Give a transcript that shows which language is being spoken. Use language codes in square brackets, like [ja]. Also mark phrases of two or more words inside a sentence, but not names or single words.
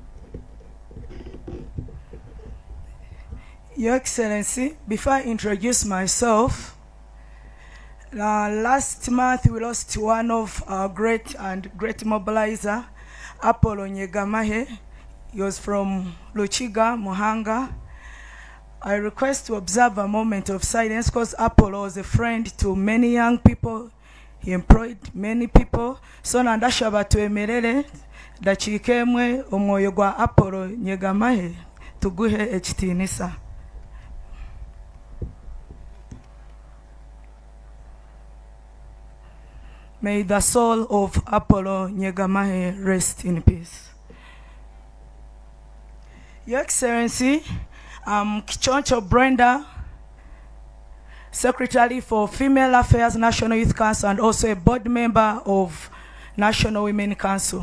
[en] Your Excellency, before I introduce myself, last month we lost one of our great mobilizer, Apollo Nyegamahe. He was from Luchiga, Muhanga. I request to observe a moment of silence because Apollo was a friend to many young people. He employed many people. [nyn] So nandashaba twemerere dachikemwe omwoyo gwa Apollo Nyegamahe tuguhe ekitinisa. [en] May the soul of Apollo Nyegamahe rest in peace. Your Excellency, I'm Kichoncho Brenda, Secretary for Female Affairs National Youth Council and also a board member of National Women Council.